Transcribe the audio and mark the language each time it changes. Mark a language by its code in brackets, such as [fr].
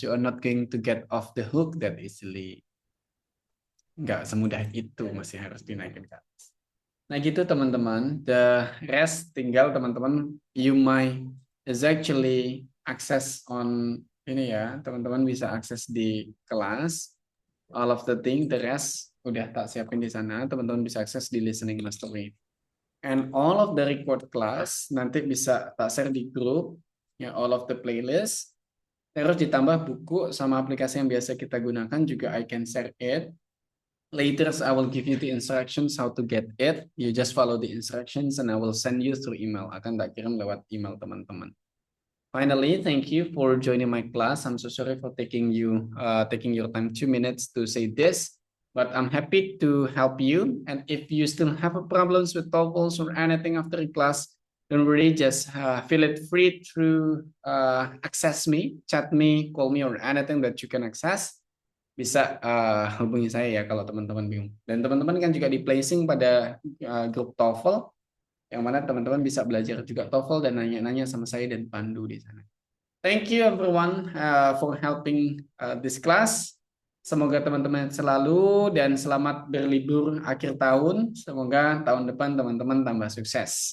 [en] You are not going to get off the hook that easily. [id] Nggak semudah itu, masih harus dinaikin ke atas. Nah gitu teman-teman, [en] the rest [id] tinggal teman-teman [en] you might is actually access on [id] ini ya, teman-teman bisa akses di kelas, [en] all of the thing, the rest [id] udah tak siapin di sana, teman-teman bisa akses di listening mastery. [en] And all of the record class [id] nanti bisa tak share di grup, ya [en] all of the playlist, [id] terus ditambah buku sama aplikasi yang biasa kita gunakan juga [en] I can share it. Later, I will give you the instructions how to get it. You just follow the instructions and I will send you through email. [id] Akan tak kirim lewat email teman-teman. [en] Finally, thank you for joining my class. I'm so sorry for taking your time 2 minutes to say this, but I'm happy to help you. And if you still have problems with TOEFLs or anything after class, don't worry, just feel it free to access me, chat me, call me, or anything that you can access. [id] Bisa hubungi saya ya kalau teman-teman bingung. Dan teman-teman kan juga di placing pada grup TOEFL, yang mana teman-teman bisa belajar juga TOEFL dan nanya-nanya sama saya dan Pandu di sana. [en] Thank you everyone for helping this class. [id] Semoga teman-teman selalu dan selamat berlibur akhir tahun. Semoga tahun depan teman-teman tambah sukses.